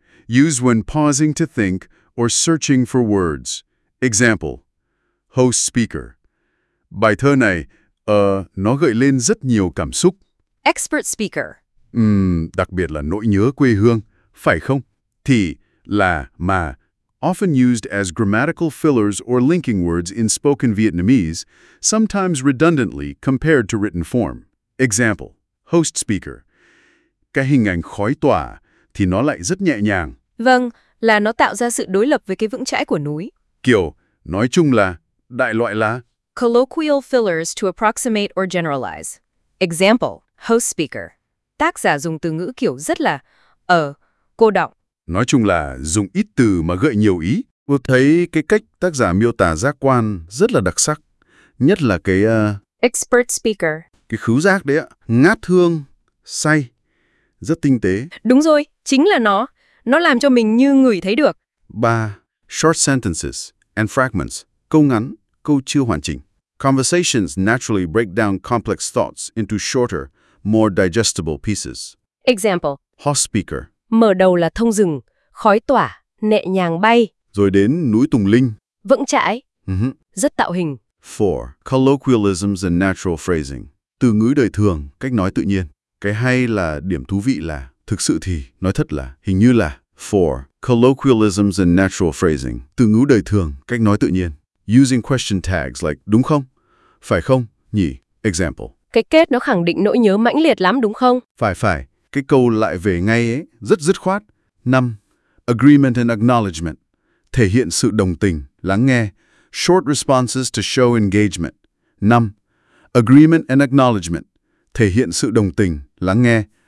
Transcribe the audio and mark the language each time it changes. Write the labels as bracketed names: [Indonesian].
[English] Use when pausing to think or searching for words. Example. Host speaker. [Vietnamese] Bài thơ này, nó gợi lên rất nhiều cảm xúc. [English] Expert speaker. [Vietnamese] Đặc biệt là nỗi nhớ quê hương, phải không? Thì, là, mà. [English] Often used as grammatical fillers or linking words in spoken Vietnamese, sometimes redundantly compared to written form. Example. Host speaker. [Vietnamese] Cái hình ảnh khói tỏa thì nó lại rất nhẹ nhàng. Vâng, là nó tạo ra sự đối lập với cái vững chãi của núi. Kiểu, nói chung là, đại loại là. [English] Colloquial fillers to approximate or generalize. Example. Host speaker. [Vietnamese] Tác giả dùng từ ngữ kiểu rất là cô đọng. Nói chung là dùng ít từ mà gợi nhiều ý. Tôi thấy cái cách tác giả miêu tả giác quan rất là đặc sắc. Nhất là cái [English] expert speaker. [Vietnamese] Cái khứu giác đấy ạ. Ngát hương, say, rất tinh tế. Đúng rồi, chính là nó. Nó làm cho mình như ngửi thấy được. [English] 3. Short sentences and fragments. [Vietnamese] Câu ngắn, câu chưa hoàn chỉnh. [English] Conversations naturally break down complex thoughts into shorter, more digestible pieces. Example. Host speaker. [Vietnamese] Mở đầu là thông rừng, khói tỏa, nhẹ nhàng bay. Rồi đến núi Tùng Linh. Vững chãi. Uh-huh. Rất tạo hình. [English] 4. Colloquialisms and natural phrasing. [Vietnamese] Từ ngữ đời thường, cách nói tự nhiên. Cái hay là điểm thú vị là, thực sự thì, nói thật là, hình như là. [English] 4. Colloquialisms and natural phrasing. [Vietnamese] Từ ngữ đời thường, cách nói tự nhiên. [English] Using question tags like, [Vietnamese] đúng không? Phải không? Nhỉ? [English] Example. [Vietnamese] Cái kết nó khẳng định nỗi nhớ mãnh liệt lắm, đúng không? Phải, phải. Cái câu lại về ngay ấy, rất dứt khoát. [English] 5. Agreement and acknowledgement. [Vietnamese] Thể hiện sự đồng tình, lắng nghe. [English] Short responses to show engagement. 5. Agreement and acknowledgement. [Vietnamese] Thể hiện sự đồng tình, lắng nghe.